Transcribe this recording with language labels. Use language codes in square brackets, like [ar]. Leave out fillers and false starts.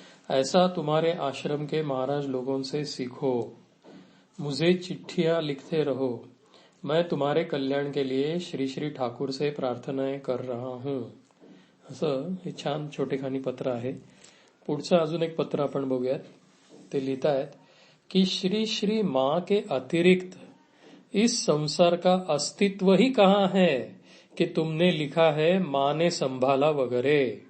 [hi] ऐसा तुम्हारे आश्रम के महाराज लोगों से सीखो. मुझे चिट्ठियां लिखते रहो. मैं तुम्हारे कल्याण के लिए श्री श्री ठाकुर से प्रार्थनाएं कर रहा हूं. [mr] असं हे छान छोटेखानी पत्र आहे. पुढचं अजून एक पत्र आपण बघूयात. ते लिहितायत की [hi] श्री श्री माँ के अतिरिक्त इस संसार का अस्तित्व ही कहाँ है कि तुमने लिखा है माँ ने संभाला वगैरे.